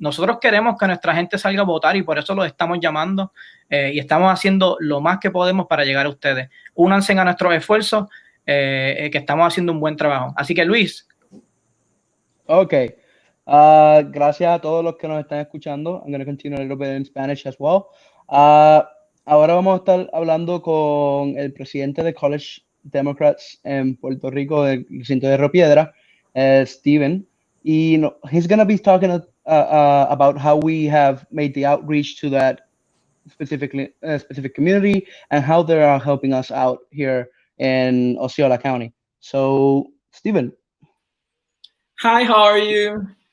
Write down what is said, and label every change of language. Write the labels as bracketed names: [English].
[Spanish] Nosotros queremos que nuestra gente salga a votar y por eso los estamos llamando y estamos haciendo lo más que podemos para llegar a ustedes. Únanse a nuestros esfuerzos, que estamos haciendo un buen trabajo. Así que, Luis. Ok. Gracias a todos los que nos están escuchando. [English] I'm going to continue a little bit in Spanish as well. [Spanish] Ahora vamos a estar hablando con el presidente de College Democrats en Puerto Rico, del recinto de Río Piedra, Steven. [English] Y he's going to be talking about how we have made the outreach to that specific community and how they are helping us out here in Osceola County. So, Steven. Hi, how are you?